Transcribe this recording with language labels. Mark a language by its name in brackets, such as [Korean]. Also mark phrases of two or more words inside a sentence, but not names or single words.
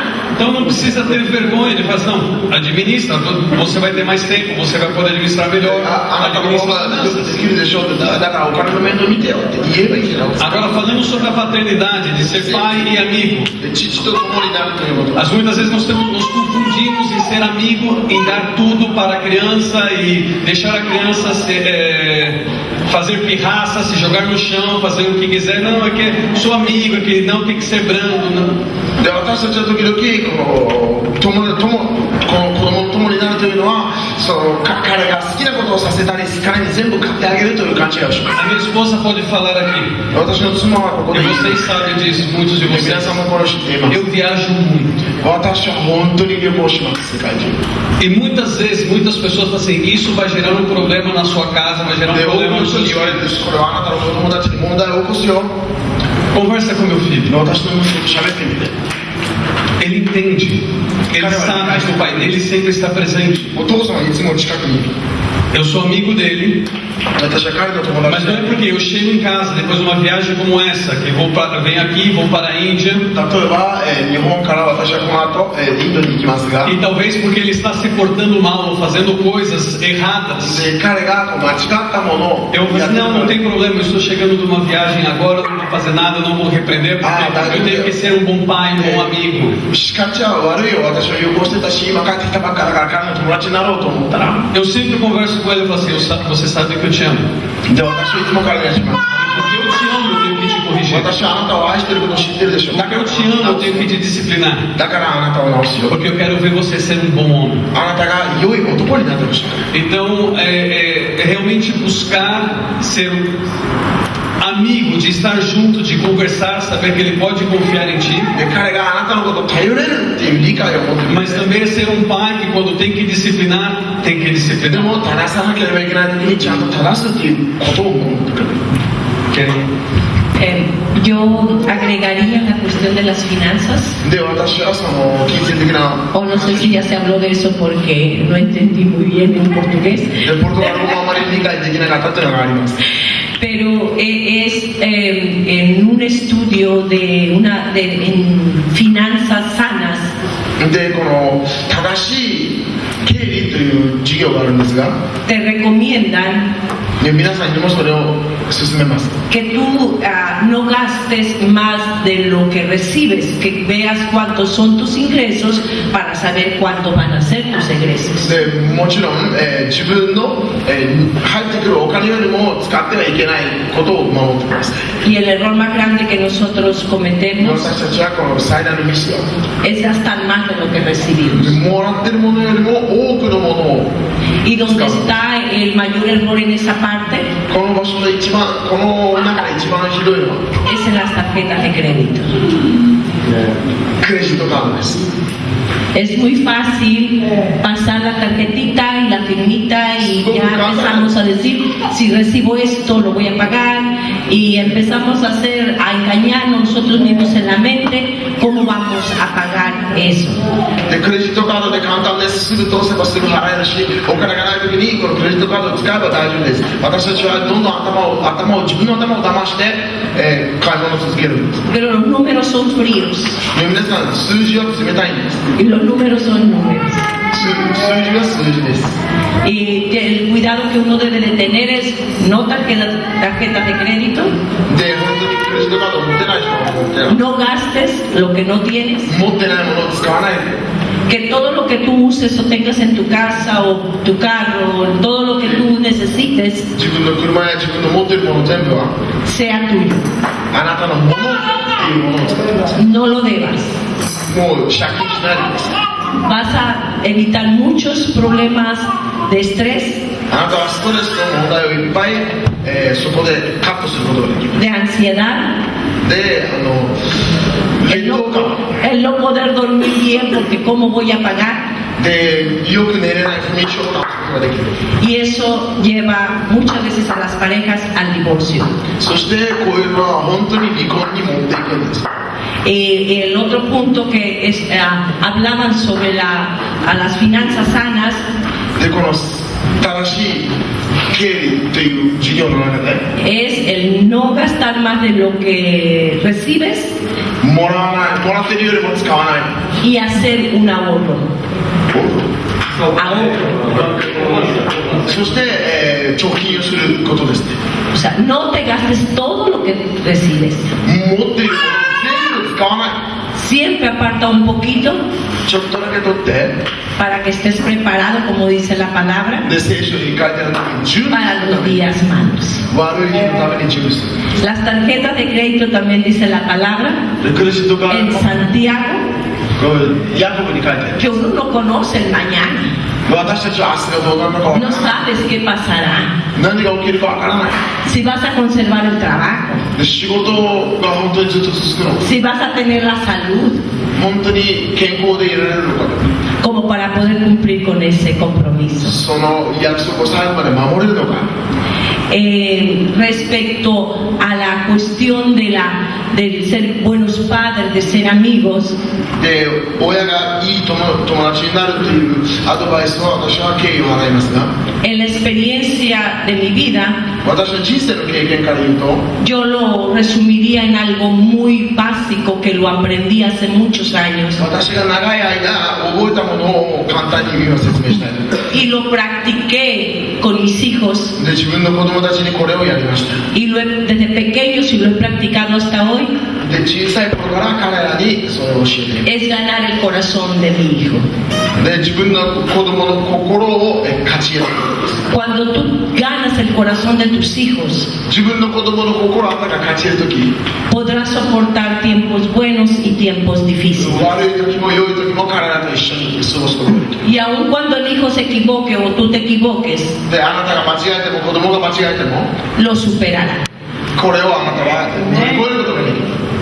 [Portuguese] Então não precisa ter vergonha de falar, não, administra, você vai ter mais tempo, você vai poder administrar melhor. [Japanese] あなたの方 [Portuguese] Administra [Japanese] が [Portuguese] as [Japanese] よく [Portuguese] finanças. [Japanese] できるでしょうってだからお金の面倒見てよって言えばいいじゃないですか [Portuguese] Agora, falando sobre a paternidade, de ser pai e amigo, [Japanese] で父と共になるということ [Portuguese] muitas vezes nos confundimos em ser amigo, em dar tudo para a criança e deixar a criança fazer pirraça, se jogar no chão, fazer o que quiser. Não, é que sou amigo, é que não tem que ser brando. Não. [Japanese] で私たちは時々この子供の友になるというのは彼が好きなことをさせたり彼に全部買ってあげるという勘違いをします [Portuguese] A minha esposa pode falar aqui, [Japanese] 私の妻はここ [Portuguese] e [Japanese] で [Portuguese] vocês sabem disso, muitos de [Japanese] 皆 [Portuguese] vocês. [Japanese] さんもこれを知っています [Portuguese] Eu viajo muito. [Japanese] 私は本当に旅行します世界中 [Portuguese] E muitas vezes, muitas pessoas falam assim, isso vai gerar um problema na sua casa, vai gerar um [Japanese] で多く [Portuguese] problema [Japanese] の [Portuguese] no [Japanese] 人 [Portuguese] seu [Japanese] に言われるんですこれはあなたの子供たちに問題を起こすよ [Portuguese] Conversa com meu filho. [Japanese] 私の息子と喋ってみて [Portuguese] Ele entende. Ele sabe que o pai dele sempre está presente. [Japanese] お父さんはいつも近くにいる [Portuguese] Eu sou amigo dele, [Japanese] 私は彼の友 [Portuguese] mas [Japanese] 達 [Portuguese] não é [Japanese] で [Portuguese] porque eu chego em casa depois de uma viagem como essa, que venho aqui, vou para a Índia, [Japanese] 例えば、日本から私はこの後、インドに行きますが [Portuguese] e talvez porque ele está se portando mal ou fazendo coisas erradas. [Japanese] で彼が間違ったものを [Portuguese] Eu vou [Japanese] やっ [Portuguese] dizer, [Japanese] て [Portuguese] não, [Japanese] る [Portuguese] não tem problema, eu estou chegando de uma viagem agora, não vou fazer nada, não vou repreender, porque eu tenho que ser um bom pai, um bom amigo. [Japanese] 叱っちゃ悪いよ私は旅行してたし今帰ってきたばっかだから彼の友達になろうと思ったら [Portuguese] Eu sempre converso com ele e falo assim, você sabe que eu te amo. [Japanese] で私はいつも彼にします [Portuguese] Porque eu te amo, eu tenho que te corrigir. [Japanese] 私はあなたを愛していることを知ってるでしょう。 [Portuguese] Porque eu te amo, eu tenho que te disciplinar. [Japanese] だからあなたを直すよ。 [Portuguese] Porque eu quero ver você ser um bom homem. [Japanese] あなたが良い男になってほしい。 [Portuguese] Então, é realmente buscar ser amigo, de estar junto, de conversar, saber que ele pode confiar em ti. [Japanese] で彼があなたのことを頼れるっていう理解を持っている。 [Portuguese] Mas também é ser um pai que quando tem que disciplinar, tem que [Japanese] で [Portuguese] disciplinar. [Japanese] も正さなければいけない時にちゃんと正すっていうことを持ってくる。 [Spanish] Yo agregaría la cuestión de las finanzas, [Japanese] で私はその金銭的な [Spanish] o no sé si ya se habló de eso porque no entendí muy bien en portugués, [Japanese] でポルトガル語もあまり理解できなかったっていうのがあります。 [Spanish] pero es en un estudio en finanzas sanas. [Japanese] でこの正しい経理という授業があるんですが、 [Spanish] Te recomiendan [Japanese] で皆さんにもそれを勧めます。 [Spanish] que tú no gastes más de lo que recibes, que veas cuántos son tus ingresos para saber cuánto van a ser tus egresos. [Japanese] でもちろん、自分の、入ってくるお金よりも使ってはいけないことを守ってください。 [Spanish] Y el error más grande que nosotros cometemos [Japanese] 私たちはこの最大のミスは [Spanish] es gastar más de lo que recibimos. [Japanese] もらってるものよりも多くのものを [Spanish] Y donde está el mayor error en esa parte [Japanese] この場所で一番この中で一番ひどいのは [Spanish] es en las tarjetas de crédito. [Japanese] クレジットカードです。 [Spanish] Es muy fácil pasar la tarjetita y la firmita y ya empezamos a decir, si recibo esto lo voy a pagar, y empezamos a engañarnos nosotros mismos en la mente cómo vamos a pagar eso. [Japanese] でクレジットカードで簡単です。すぐ通せばすぐ払えるし、お金がない時にこのクレジットカードを使えば大丈夫です。私たちはどんどん自分の頭を騙して、買い物を続けるんです。 [Spanish] Pero los números son fríos [Japanese] で皆さん数字は冷たいんです。 [Spanish] y los números son números. [Japanese] 数字は数字です。 [Spanish] Y el cuidado que uno debe de tener es no tarjetas de crédito, [Japanese] で本当にクレジットカードを持ってない人は持ってない。 [Spanish] no gastes lo que no tienes, [Japanese] 持ってないものを使わないで。 [Spanish] que todo lo que tú uses o tengas en tu casa o tu carro, todo lo que tú necesites [Japanese] 自分の車や自分の持っているもの全部は [Spanish] sea tuyo, [Japanese] あなたのものっていうものを使ってください。 [Spanish] no lo debas. [Japanese] もう借金しないでください。 [Spanish] Vas a evitar muchos problemas de estrés, [Japanese] あなたはストレスの問題をいっぱい、そこでカットすることができます。 [Spanish] de ansiedad, [Japanese] で劣等感 [Spanish] el no poder dormir bien porque cómo voy a pagar, [Japanese] でよく寝れない不眠症を出すことができる。 [Spanish] y eso lleva muchas veces a las parejas al divorcio. [Japanese] そしてこういうのは本当に離婚に持っていくんです。 [Spanish] El otro punto que hablaban sobre las finanzas sanas [Japanese] でこの正しい経理という授業の中で [Spanish] es el no gastar más de lo que recibes [Japanese] もらってるよりも使わない [Spanish] y hacer un ahorro. Ahorro. [Japanese] そして、貯金をすることですね。 [Spanish] O sea, no te gastes todo lo que recibes. [Japanese] 持っているもの全部使わない。 [Spanish] Siempre aparta un poquito [Japanese] ちょっとだけ取って [Spanish] para que estés preparado, como dice la palabra, [Japanese] で聖書に書いてある通り準備 [Spanish] para [Japanese] のた [Spanish] los [Japanese] めに [Spanish] días malos. [Japanese] 悪い日のために準備する。 [Spanish] Las tarjetas de crédito también dice la palabra [Japanese] でクレジットカー [Spanish] en [Japanese] ド [Spanish] Santiago [Japanese] ヤコブに書いてある。 [Spanish] que uno no conoce el mañana. [Japanese] 私たちは明日がどうなるのか分 [Spanish] No [Japanese] からない。 [Spanish] sabes qué pasará. [Japanese] 何が起きるか分からない。 [Spanish] Si vas a conservar el trabajo, [Japanese] で仕事が本当にずっと続くのか、 [Spanish] si vas a tener la salud [Japanese] 本当に健康でいられるのか、 [Spanish] como para poder cumplir con ese compromiso. [Japanese] その約束を最後まで守れるのか。 [Spanish] Respecto a la cuestión de ser buenos padres, de ser amigos, [Japanese] で親がいい友達になるというアドバイスは私は敬意を払いますが、 [Spanish] en la experiencia de mi vida, [Japanese] 私の人生の経験から言うと、 [Spanish] yo lo resumiría en algo muy básico que lo aprendí hace muchos años [Japanese] 私が長い間覚えたものを簡単に今説明したいと思います。 [Spanish] y lo practiqué con mis hijos [Japanese] で自分の子供たちにこれをやりました。 [Spanish] y desde pequeños y lo he practicado hasta hoy, [Japanese] で小さい頃から彼らにそれを教えている。 [Spanish] es ganar el corazón de mi hijo. [Japanese] で自分の子供の心を勝ち得ることです。 [Spanish] Cuando tú ganas el corazón de tus hijos, [Japanese] 自分の子供の心をあなたが勝ち得るとき、 [Spanish] podrás soportar tiempos buenos y tiempos difíciles. [Japanese] 悪い時も良い時も彼らと一緒に過ごすことができる。 [Spanish] Y aun cuando el hijo se equivoque o tú te equivoques, [Japanese] で、あなたが間違えても子供が間違えても、 [Spanish] lo superará. [Japanese] これをあなたは乗り越えることができる。